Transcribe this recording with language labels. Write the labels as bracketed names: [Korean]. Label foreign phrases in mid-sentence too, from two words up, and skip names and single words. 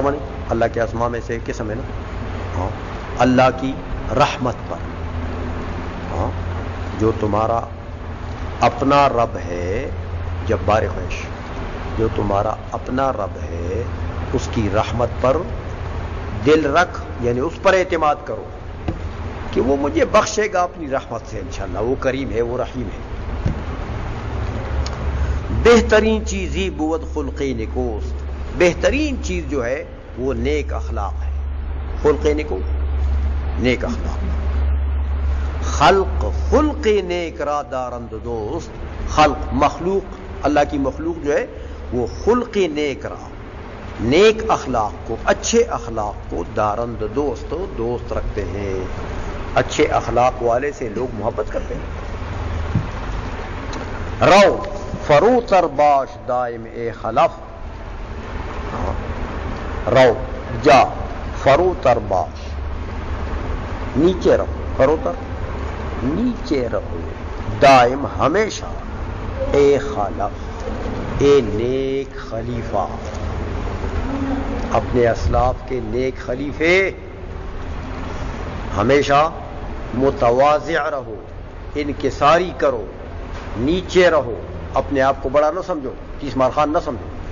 [Urdu] بنے اللہ کے اسماء میں سے ایک قسم ہے نا، ہاں اللہ کی رحمت پر، ہاں جو تمہارا اپنا رب ہے، [Persian] جبار خویش، [Urdu] جو تمہارا اپنا رب ہے، اس کی رحمت پر دل رکھ، یعنی اس پر اعتماد کرو کہ وہ مجھے بخشے گا اپنی رحمت سے انشاءاللہ، وہ کریم ہے، وہ رحیم ہے۔ [Persian] بہترین چیز ہی بود خلق نکوست، [Urdu] بہترین چیز جو ہے وہ نیک اخلاق ہے، [Persian] خلق نکو، [Urdu] نیک اخلاق، [Persian] خلق خلق نیک را دارند دوست، [Urdu] خلق مخلوق، اللہ کی مخلوق جو ہے وہ [Persian] خلق نیک را، [Urdu] نیک اخلاق کو، اچھے اخلاق کو [Persian] دارند دوست، [Urdu] دوست رکھتے ہیں، اچھے اخلاق والے سے لوگ محبت کرتے ہیں۔ [Persian] رو فرو تر باش دائم اے خلف، رو جا، فرو تر باش، [Urdu] نیچے رہو، [Persian] فرو تر [Urdu] نیچے رہو، دائم ہمیشہ، اے خلف، اے نیک خلیفہ، اپنے اسلاف کے نیک خلیفے، ہمیشہ متواضع رہو، انکساری کرو، نیچے رہو، اپنے آپ کو بڑا نہ سمجھو، تیس مار خان نہ سمجھو۔